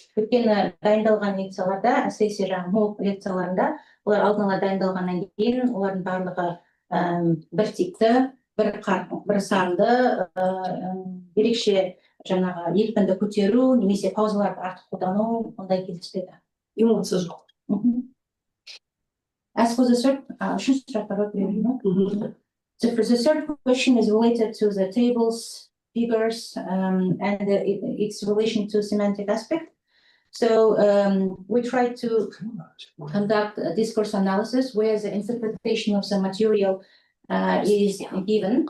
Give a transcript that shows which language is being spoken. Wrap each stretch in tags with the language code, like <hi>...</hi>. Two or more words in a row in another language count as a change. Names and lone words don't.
<kk>Өйткені дайындалған лекцияларда, әсіресе жаңа мок лекцияларында, олар алдын ала дайындалғаннан кейін, олардың барлығы бір типті, бір санды, ерекше жаңағы екпінді көтеру, немесе паузаларды артық қолдану, ондай кездеспеді. Эмоция жоқ.</kk> <en>As for the third, so for the third question is related to the tables, figures, and its relation to semantic aspect. So we try to conduct a discourse analysis where the interpretation of the material is given.</en>